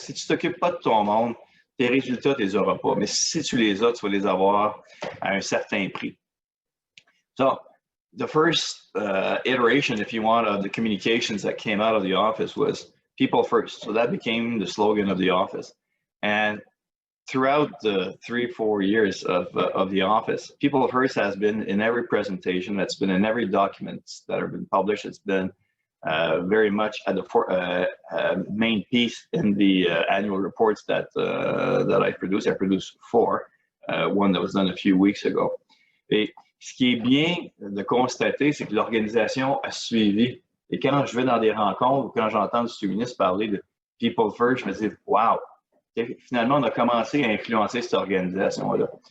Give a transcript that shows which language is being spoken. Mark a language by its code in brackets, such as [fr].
[fr] Si tu t'occupes pas de ton monde, tes résultats, tu les auras pas. Mais si tu les as, tu vas les avoir à un certain prix. [en] So the first iteration, if you want, of the communications that came out of the office was people first. So that became the slogan of the office. And throughout the 3-4 years of the office, people first has been in every presentation, that's been in every document that have been published. It's been very much at the main piece in the annual reports that I produce. I produced 4, one that was done a few weeks ago. [fr] Et ce qui est bien de constater, c'est que l'organisation a suivi. Et quand je vais dans des rencontres ou quand j'entends le sous-ministre parler de People First, je me dis, wow, finalement, on a commencé à influencer cette organisation-là.